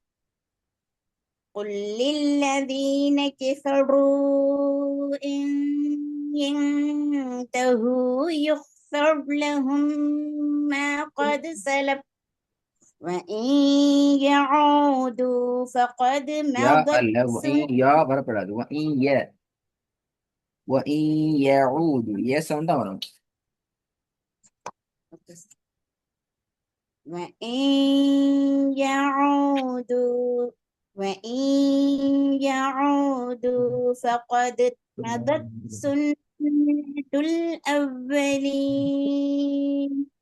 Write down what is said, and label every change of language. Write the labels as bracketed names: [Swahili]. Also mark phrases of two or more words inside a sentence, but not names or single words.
[Arabic] قل للذين كفروا إن ينتهوا يغفر لهم ما قد سلف وإن يعودوا فقد [Tamil] யா [Arabic] مضت [Tamil] அல்ல, யா வரப்படாது. யஊது [English] a sound [Tamil] தான் வரும். [Arabic] وإن يعودوا فقد مضت سنة الأولين